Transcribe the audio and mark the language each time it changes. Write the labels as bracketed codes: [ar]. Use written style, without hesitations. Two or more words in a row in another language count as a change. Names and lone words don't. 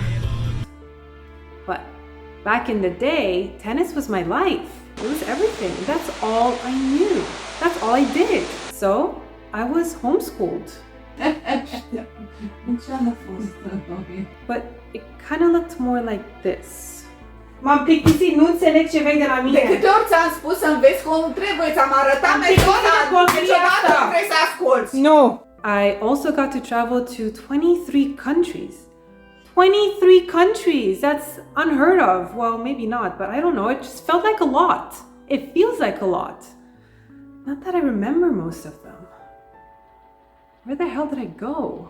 [en] But back in the day, tennis was my life. It was everything. That's all I knew. That's all I did. So, I was homeschooled. But it kind of looked more like this. [ro] M-am plictisit, nu înțeleg ce vrei de la mine. De câte ori ți-am spus să înveți cum trebuie, ți-am arătat metoda, niciodată nu vrei să asculți. Nu! [en] I also got to travel to 23 countries. 23 countries! That's unheard of. Well, maybe not, but I don't know. It just felt like a lot. It feels like a lot. Not that I remember most of them. Where the hell did I go?